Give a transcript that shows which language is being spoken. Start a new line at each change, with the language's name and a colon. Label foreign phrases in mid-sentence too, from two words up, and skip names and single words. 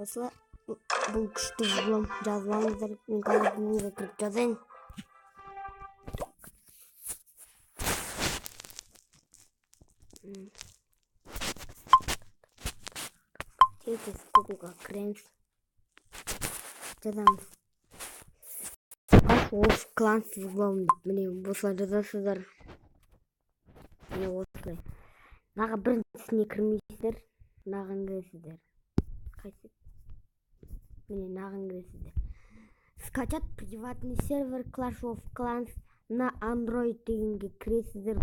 Kazakh: Осылай, бұл күшті взлом жазбаңыздар. Мен қазір бұлға кіріп жазайын. Тез Google'ға кіреміз. Жазамыз. Clash of Clans взлом. Міне осылай жазасыздар. Міне осылай. Наға біріншісіне кірмейсіздер. Нағын кіресіздер. Қайсы? Міне нағын кіресіздер.
Russian: Скачать приватный сервер Clash of Clans на Android
Kazakh: дегенге кіресіздер.